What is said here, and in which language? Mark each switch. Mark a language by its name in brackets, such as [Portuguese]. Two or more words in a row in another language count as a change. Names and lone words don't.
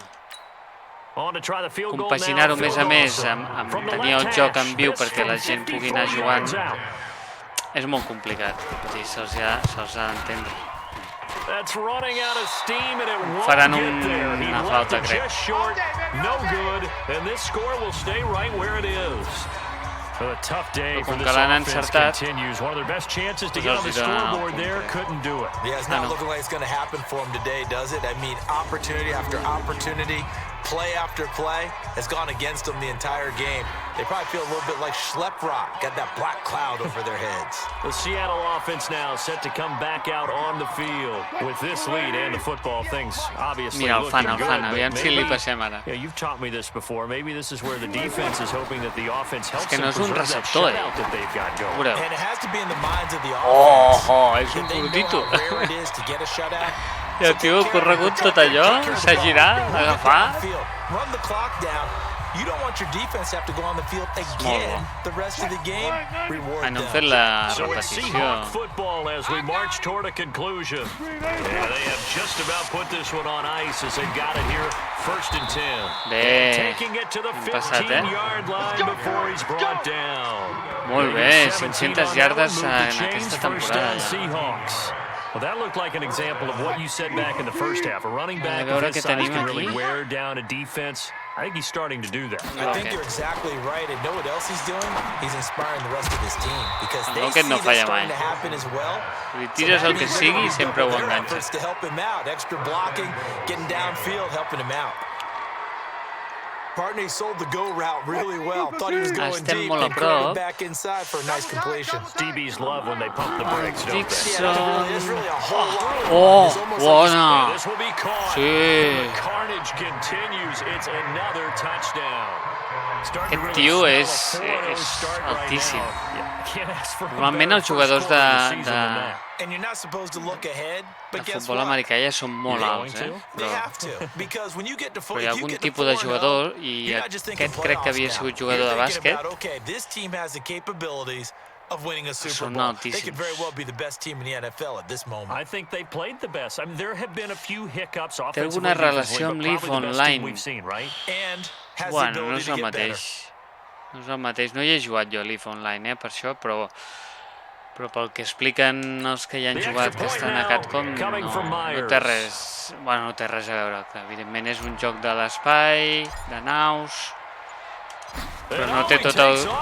[Catalan] Compaginar-ho més a més amb tenir el joc en viu perquè la gent pugui anar jugant és molt complicat, se'ls ha d'entendre. Faran una falta, crec. Com que l'han encertat, [English] Yeah, it's not looking like it's going to happen for him today, does it? I mean, opportunity after opportunity, play after play has gone against them the entire game. They probably feel a little bit like Schlepp Rock, got that black cloud over their heads. The Seattle offense now set to come back out on the field with this lead and the football. Things obviously looking good. [Catalan] Aviam si li passem ara. [English] Yeah, you've taught me this before. Maybe this is where the defense is hoping that the offense helps them preserve that shutout that they've got going. And it has to be in the minds of the offense. [Catalan] És un gordito. [English] Rare it is to get a shutout. [Catalan] I el tio ha corregut tot allò, s'ha girat, a agafar. [English] Run the clock down. You don't want your defense to have to go on the field again the rest of the game. Reward [Catalan] No hem fet la [English] So it's [Catalan] repetició. [English] Seahawk football as we march toward a conclusion. Yeah, they have just about put this one on ice as they've got it here, 1st and 10. [Catalan] Bé, [English] Taking it to the [Catalan] hem passat, [English] 15-yard line before he's brought down. [Catalan] Molt bé, 500 yardes en aquesta temporada ja. [English] Seahawks. Well, that looked like an example of what you said back in the first half. A running back [Catalan] A veure [English] of his [Catalan] què [English] size [Catalan] tenim [English] can really [Catalan] aquí. [English] wear down a defense. I think he's starting to do that. I think you're exactly right. And know what else he's doing? He's inspiring the rest of his team because they [Catalan] Rocket [English] see [Catalan] no [English] this [Catalan] falla [English] starting [Catalan] mai. [English] to happen as well. [Catalan] Li tires el que sigui i sempre ho [English] Their [Catalan] enganxa. [English] efforts to help him out, extra blocking, getting downfield, helping him out. Partner, he sold the go route really well. Thought he was going [Catalan] Estem [English] deep [Catalan] molt a [English] and curved [Catalan] prop. [English] back inside for a nice completion. DBs love when they pump the brakes, don't they? There's really a whole lot. Oh, It's almost [Catalan] bona. [English] This will be caught. [Catalan] Sí. [English] The carnage continues. It's another touchdown. Starting to [Catalan] Aquest [English] really [Catalan] tio [English] smell a [Catalan] és [English] 4-0 start right [Catalan] altíssim. [English] now. Yeah, can't ask for a [Catalan] Normalment [English] better [Catalan] els jugadors [English] first quarter of the season [Catalan] de [English] than that. And you're not supposed to look ahead, but guess [Catalan] futbol [English] what? [Catalan] americà ja són molt alts, [English] They [Catalan] però [English] have to, because when you get to [Catalan] hi ha algun tipus de jugador, i aquest crec que havia sigut jugador de bàsquet, [English] okay, this team has the capabilities of winning a Super [Catalan] són [English] Bowl. They [Catalan] altíssims. [English] could very well be the best team in the NFL at this moment. I think they played the best. I mean, there have been a few hiccups [Catalan] Té [English] offensively, [Catalan] alguna relació amb [English] but [Catalan] l'IF [English] probably the best team [Catalan] online. [English] we've seen, right? And has the [Catalan] Bueno, no [English] ability [Catalan] és [English] to [Catalan] el [English] get better. [Catalan] mateix. No és el mateix. No hi he jugat jo a l'IF Online, per això, però pel que expliqen els que hi han jugat que estan a Capcom, no té res... Bueno, no té res a veure, que evidentment és un joc de l'espai, de naus, però no té tot el...